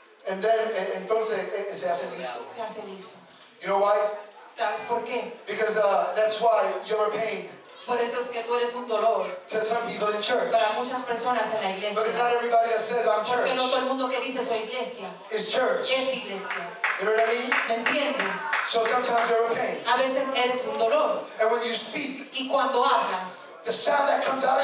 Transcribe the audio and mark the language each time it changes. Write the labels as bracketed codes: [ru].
[en] And then, [es] entonces, se hace liso. se hace liso. [en] You know why? [es] ¿Sabes por qué? [en] Because that's why you're a pain [es] Por eso es que tú eres un dolor [en] to some people in church. [es] para muchas personas en la [en] But not [es] iglesia. [en] everybody that says I'm [es] Porque no [en] church [es] todo el mundo que dice soy iglesia [en] is church. [es] es iglesia. [en] You know what I mean? [es] ¿Me entienden? [en] So sometimes you're a pain. [es] A veces eres un dolor. [en] And when you speak, [es] Y cuando hablas, [en] the sound that comes out of